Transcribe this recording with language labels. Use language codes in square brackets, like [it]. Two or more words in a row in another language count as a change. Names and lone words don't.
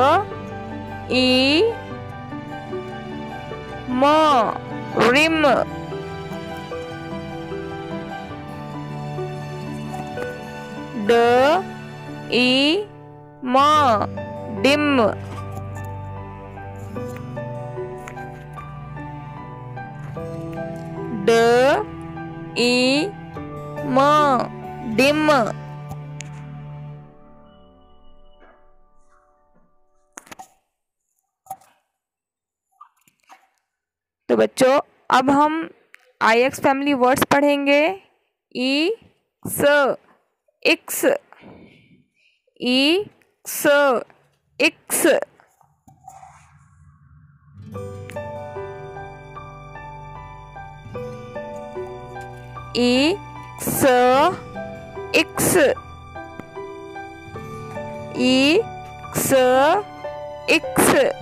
[en] i m rim, d i m dim, d i m dim. [hi] तो बच्चों, अब हम [en] IX family words [hi] पढ़ेंगे। [en] i s ix, i s ix, i s ix, i s ix,